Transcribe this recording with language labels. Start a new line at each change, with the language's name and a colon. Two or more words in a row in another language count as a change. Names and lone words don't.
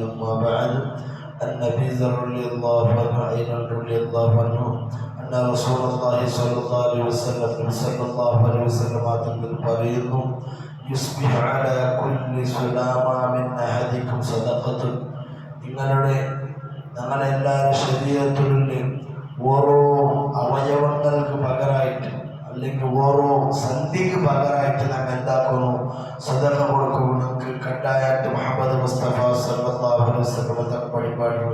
Arabic: أما بعد، أن أبي ذر رضي الله عنه أيضا رضي الله عنه أن رسول الله صلى الله عليه وسلم പറയുന്നു يصبح على كل سلامة من أحدكم صدقة.
Malayalam: ഞങ്ങളെല്ലാവരും ശരീരത്തിലുള്ള ഓരോ അവയവങ്ങൾക്ക് പകരമായിട്ട് അല്ലെങ്കിൽ ഓരോ സന്ധിക്ക് പകരമായിട്ട് ഞങ്ങൾ എന്താക്കുന്നു? സദഖ കൊടുക്കുന്നു. നമുക്ക് കട്ടായിട്ട് മുഹമ്മദ് മുസ്തഫ
Arabic: صلى الله عليه وسلم
Malayalam: പഠിപ്പാടുകൾ.